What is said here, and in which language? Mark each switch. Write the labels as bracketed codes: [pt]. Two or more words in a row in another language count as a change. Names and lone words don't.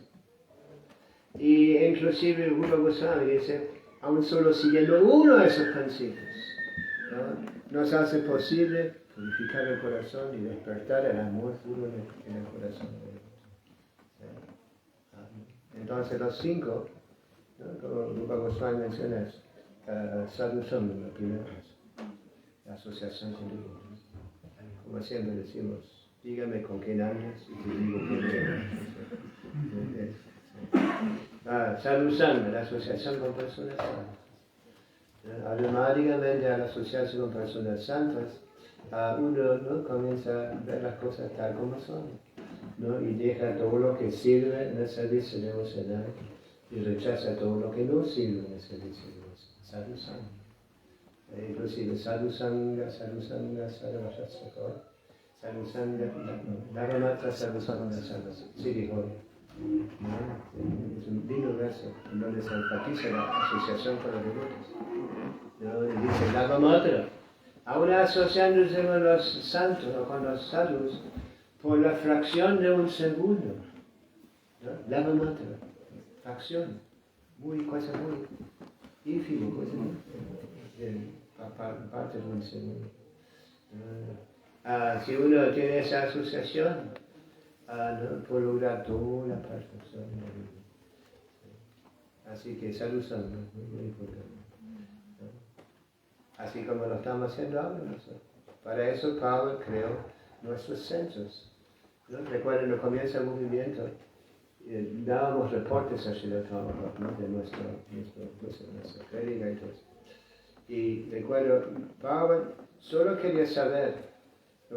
[es] Y inclusive Rupa Goswami dice, aún solo siguiendo uno de esos principios, ¿no? Nos hace posible purificar el corazón y despertar el amor puro en el corazón. Entonces los 5, ¿no? Como Rupa Goswami menciona, [sa] sadhu sangha, [es] la primera vez, la asociación con Dios. Como siempre decimos, dígame con quién andas y te digo quién eres. [sa] Sadhu sangha, [es] la asociación con personas santas. Automáticamente al asociarse con personas santas, uno, ¿no? Comienza a ver las cosas tal como son, ¿no? Y deja todo lo que sirve en el servicio devocional y rechaza todo lo que no sirve en el servicio devocional. [sa] Sadhu sangha. Inclusive sadhu sangha, sadhu sangha, sadhu sangha, sadhu sangha, dharmata sadhu sangha, [es] sí dijo, ¿no? Es un lindo verso en donde se enfatiza la asociación con los devotos, ¿no? Y dice dharmata, aún asociándose con los santos o con los sadhus por la fracción de un segundo, ¿no? Dharmata, fracción, cosa muy ínfima, cosa muy parte de un segundo. Si uno tiene esa asociación, ¿no? Puede lograr toda la perfección de la vida. Así que [sa] sadhu sangha [es] es muy importante, ¿no? Así como lo estamos haciendo ahora nosotros. Para eso Pablo creó nuestros centros, ¿no? Recuerden, cuando comienza el movimiento, dábamos reportes a Srila Prabhupada, ¿no? De nuestra prédica y todo eso. Y recuerdo, Pablo solo quería saber, ¿no?